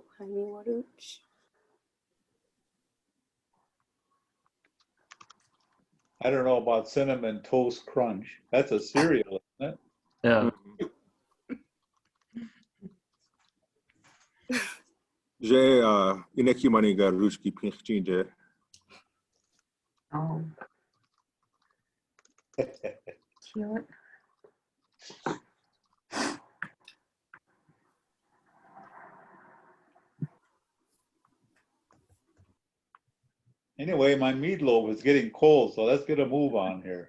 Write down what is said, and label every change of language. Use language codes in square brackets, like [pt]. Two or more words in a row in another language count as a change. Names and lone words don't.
[en] Honey Waruch. I don't know about Cinnamon Toast Crunch. That's a cereal, isn't it? Yeah. Že ineký maniga rušky pinchčinže. Oh. Cute. Anyway, my meatloaf is getting cold, so let's get a move on here.